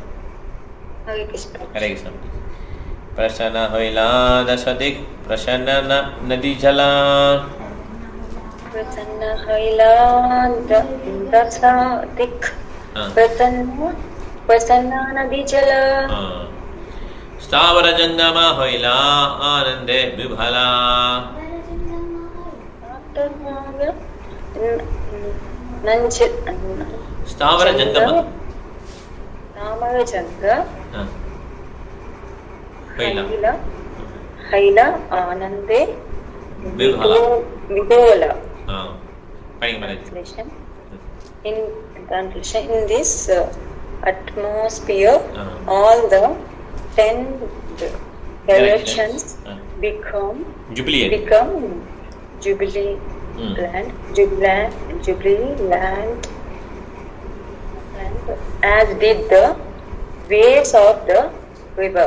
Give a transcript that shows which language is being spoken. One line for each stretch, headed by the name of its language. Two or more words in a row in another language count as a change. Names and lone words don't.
Tamil: ஹரே கிருஷ்ணா.
Bangla: প্রসন্ন হইলা দশদিক প্রসন্ন নদী জল প্রসন্ন হইলা দশদিক প্রসন্ন নদী জল স্থাবর জঙ্গম হইলা আনন্দে বিভলা. স্থাবর জঙ্গম হইলা আনন্দে বিভলা.
English: In this atmosphere, all the 10 directions become jubilee land, as did the waves of the river.